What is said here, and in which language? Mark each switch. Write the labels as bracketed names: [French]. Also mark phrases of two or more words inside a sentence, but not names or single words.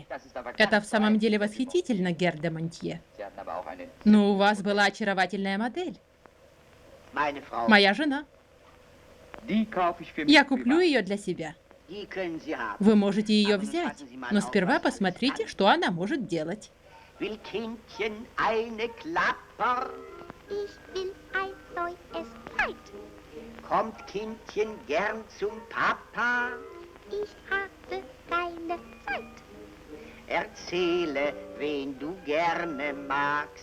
[Russian] Это в самом деле восхитительно, герр де Монтье. Но у вас была очаровательная модель. Моя жена. Я куплю ее для себя. Вы можете ее взять, но сперва посмотрите, что она может делать. [German] Will Kindchen eine Klapper? Ich will ein neues Kleid. Kommt Kindchen gern zum Papa? Ich habe keine Zeit. Erzähle, wen du gerne magst.